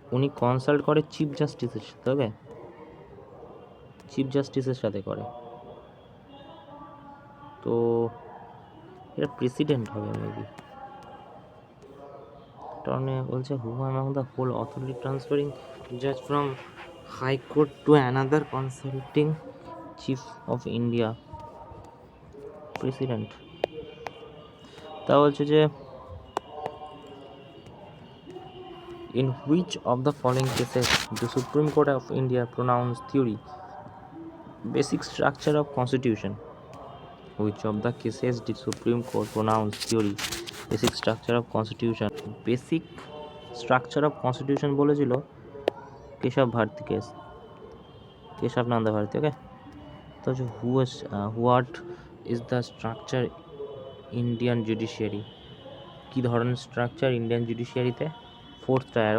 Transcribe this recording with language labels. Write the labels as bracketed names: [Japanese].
[Bangla] উনি কনসাল্ট করে চিফ জাস্টিসের সাথে, ওকে, চিফ জাস্টিসের সাথে করে, তো এটা প্রেসিডেন্ট হবে মেবি। [English] টর্নে বলছে হু among the whole authority transferring জাজ from high court to another consulting chief of India? President. [Bangla] তা বলছে যে [English] in which of the following cases the Supreme Court of India pronounced theory basic structure of constitution? Which of the cases did Supreme Court pronounce theory basic structure of constitution? Basic structure of constitution [Bangla] বলেছিল Keshab Bharati case, Keshab Nanda Bharati. [English] Okay, তো what is the structure Indian judiciary? [Bangla] কী ধরনের structure Indian জুডিশিয়ারিতে? Fourth tyre.